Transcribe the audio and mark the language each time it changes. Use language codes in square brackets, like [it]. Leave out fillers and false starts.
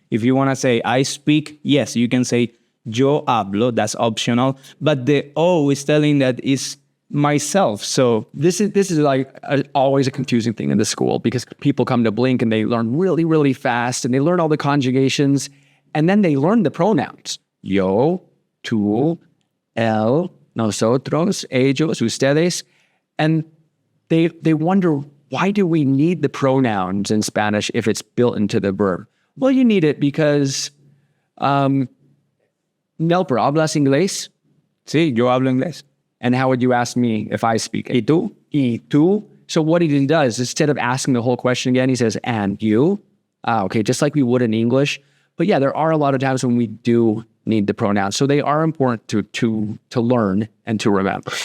[en] If you want to say I speak, yes, you can say [es] yo hablo. [en] That's optional. But the O is telling that it's myself. So This is like always a confusing thing in the school because people come to Blink and they learn really, really fast and they learn all the conjugations and then they learn the pronouns. [es] Yo, tú, él, nosotros, ellos, ustedes. [en] And they wonder, why do we need the pronouns in Spanish if it's built into the verb? Well, you need it because, Nelper, [es] ¿hablas inglés? sí, yo hablo inglés. [en] And how would you ask me if I speak? [es] ¿Y tú? ¿Y tú? [en] So what he does, instead of asking the whole question again, he says, and you? Okay, just like we would in English. But yeah, there are a lot of times when we do need the pronouns. So they are important to learn and to remember.